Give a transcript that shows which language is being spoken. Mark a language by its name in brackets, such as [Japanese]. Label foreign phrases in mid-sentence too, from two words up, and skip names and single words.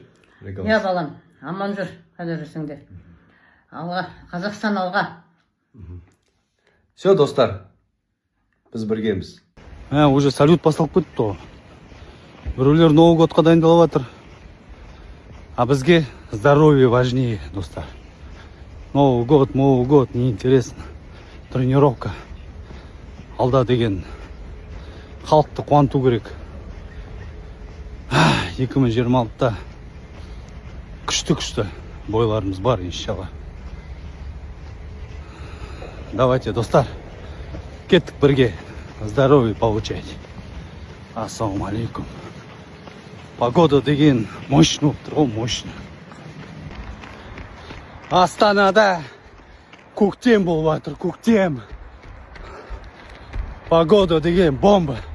[Kazakh] Иә балам, аман жүр, қайда жүрсіңдер. Алға, Қазақстан алға. Все, достар, біз біргеміз. Уже салют басталып кетті ғой. Біреулер [Russian] Новый годқа [Kazakh] дайындалып жатыр. А бізге [Russian] здоровье важнее, [Kazakh] достар. [Russian] Новый год, неинтересно. [Kazakh] Тренировка. Алда деген халықты қуанту керек. 2026-та күшті бойларымыз бар, иншалла. Давайте, достар, кеттік бірге [Russian] здоровье получать. [Kazakh] Ассалаумалейкум. Погода деген мощный болып тұр ғой, мощный. Астанада көктем болып жатыр, көктем. Погода деген бомба.